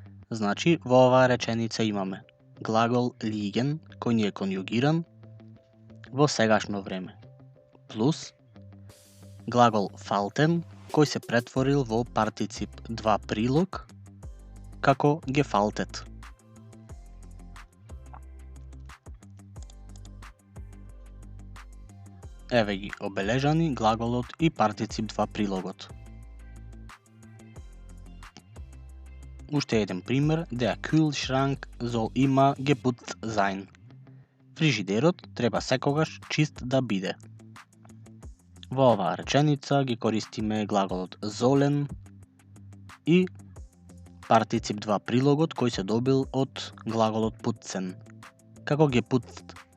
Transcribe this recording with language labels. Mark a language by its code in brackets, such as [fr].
[mk] Значи, во оваа реченица имаме глагол liegen, кој ни е конјугиран во сегашно време, плюс глагол falten, кој се претворил во партицип 2 прилог како gefaltet. Еве ги обележани глаголот и партицип 2 прилогот. Уште еден пример, [de] der Kühlschrank soll immer geputzt sein. [mk] Фрижидерот треба секогаш чист да биде. Во оваа реченица ги користиме глаголот sollen и партицип 2 прилогот кој се добил од глаголот putzen, како geputzt.